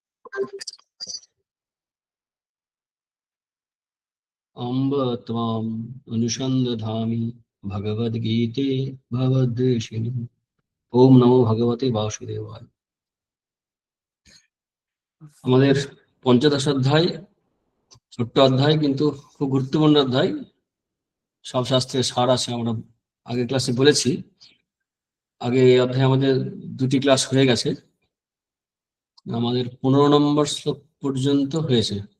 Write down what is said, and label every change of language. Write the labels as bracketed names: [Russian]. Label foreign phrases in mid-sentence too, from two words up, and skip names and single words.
[Sanskrit] अम्ब त्वाम् अनुसन्दधामि भगवद्गीते भवद्वेषिणि। ओम नमो ভগবতে বাসুদেবায়। [Bangla] আমাদের পঞ্চদশ অধ্যায়, ছোট্ট অধ্যায় কিন্তু খুব গুরুত্বপূর্ণ অধ্যায়। সব শাস্ত্রের সার আছে, আমরা আগে ক্লাসে বলেছি। আগে এই অধ্যায়ে আমাদের দুটি ক্লাস হয়ে গেছে, আমাদের 15 নম্বর শ্লোক পর্যন্ত হয়েছে।